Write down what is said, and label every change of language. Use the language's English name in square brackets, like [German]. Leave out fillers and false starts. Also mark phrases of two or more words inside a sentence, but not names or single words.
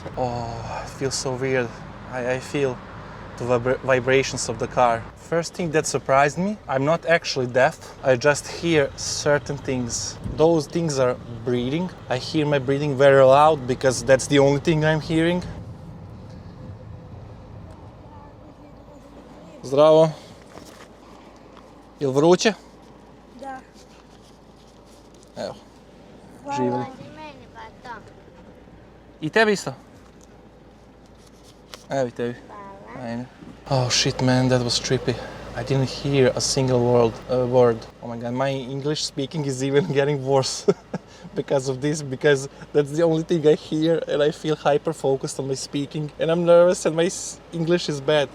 [English] Oh, it feels so weird. I feel the vibrations of the car. First thing that surprised me, I'm not actually deaf. I just hear certain things. Those things are breathing. I hear my breathing very loud because that's the only thing I'm hearing. [Croatian] Zdravo. Jel vruće? Da. Evo, Hvala. živjeli. I meni pa to. I tebi isto? Evo i tebi. Hvala. Ajde. [English] Oh shit man, that was trippy. I didn't hear a single word. Oh my god, my English speaking is even getting worse because of this, because that's the only thing I hear and I feel hyper focused on my speaking and I'm nervous and my English is bad.